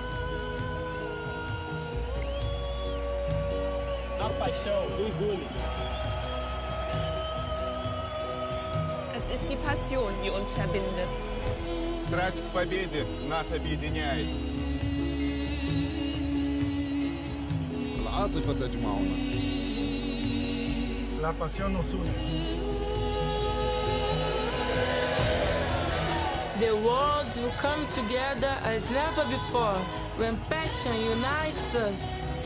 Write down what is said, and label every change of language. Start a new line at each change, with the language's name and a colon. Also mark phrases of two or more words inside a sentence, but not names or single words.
Portuguese: A paixão nos une.
German: Es ist die Passion, die uns verbindet.
Russian: Страсть к победе нас объединяет.
Arabic: العاطفة تجمعنا.
Spanish: La pasión nos une.
English: The worlds will come together as never before when passion unites us.